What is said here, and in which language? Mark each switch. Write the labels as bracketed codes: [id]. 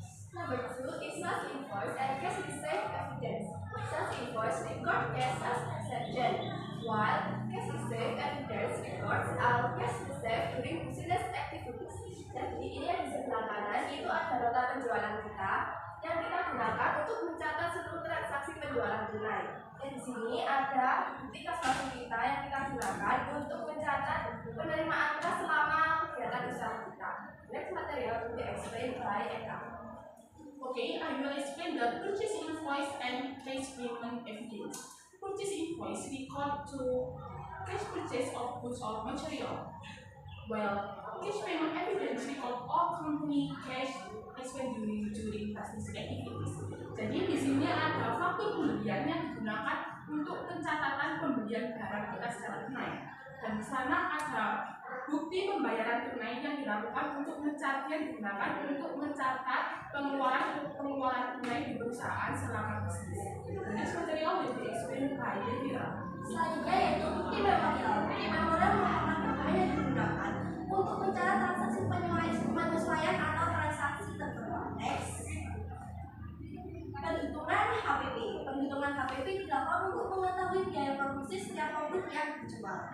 [en] Number 2 is sales invoice and cash receipt evidence. Sales invoice record cash as exception, while cash receipt evidence records all cash received during business activities. [id] Jadi ini yang di sebelah kanan itu ada nota penjualan kita yang kita gunakan untuk mencatat seluruh transaksi penjualan tunai. Dan di sini ada bukti kas masuk kita yang kita gunakan untuk mencatat penerimaan kas selama kegiatan usaha kita. [en] Next material will be explained by Eka. Okay, I will explain the purchase invoice and cash payment evidence. Purchase invoice record to cash purchase of goods or material, while cash payment evidence record all company cash expense during business activities. [id] Jadi di sini ada faktur pembelian yang digunakan untuk pencatatan pembelian barang kita secara tunai, dan di sana ada bukti pembayaran tunai yang dilakukan untuk digunakan untuk mencatat pengeluaran tunai di perusahaan selama bisnis. [en] The next material will be explained by Devira. [id] Selanjutnya yaitu bukti memorial. Bukti memorial merupakan dokumen yang digunakan untuk mencatat transaksi penyesuaian atau transaksi tertentu. Next, perhitungan HPP. Perhitungan HPP dilakukan untuk mengetahui biaya produksi setiap produk yang dijual.